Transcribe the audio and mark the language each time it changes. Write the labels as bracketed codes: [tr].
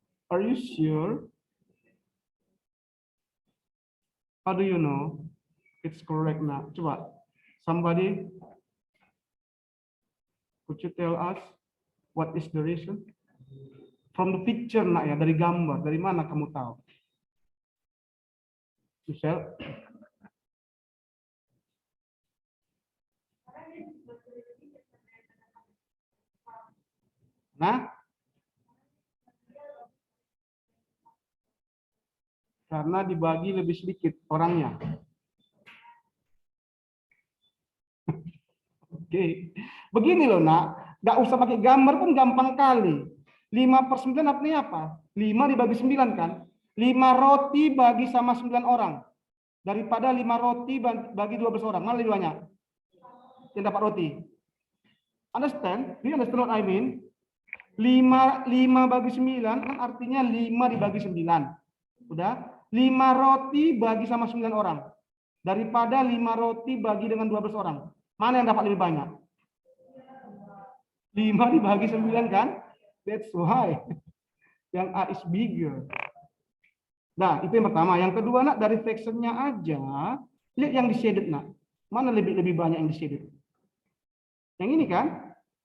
[en] Are you sure? How do you know it's correct now? [id] Coba, [en] somebody, could you tell us what is the reason? From the picture, [id] Nak, ya, dari gambar, dari mana kamu tahu? Michelle? Nah, karena dibagi lebih sedikit orangnya. Oke, begini loh, Nak, nggak usah pakai gambar pun gampang kali. 5/9 artinya apa? 5 dibagi 9 kan? 5 roti bagi sama 9 orang. Daripada 5 roti bagi 12 orang. Mana duanya? Yang dapat roti. [en] Understand? Do you understand what I mean? [id] 5 bagi 9 kan artinya 5 dibagi 9. Udah? 5 roti bagi sama 9 orang. Daripada 5 roti bagi dengan 12 orang. Mana yang dapat lebih banyak? 5 dibagi 9 kan? [en] That's why. [id] Yang A [en] is bigger. [id] Nah, itu yang pertama. Yang kedua, nak, dari fraction-nya aja, lihat yang di shaded, nak. Mana lebih banyak yang di shaded? Yang ini kan?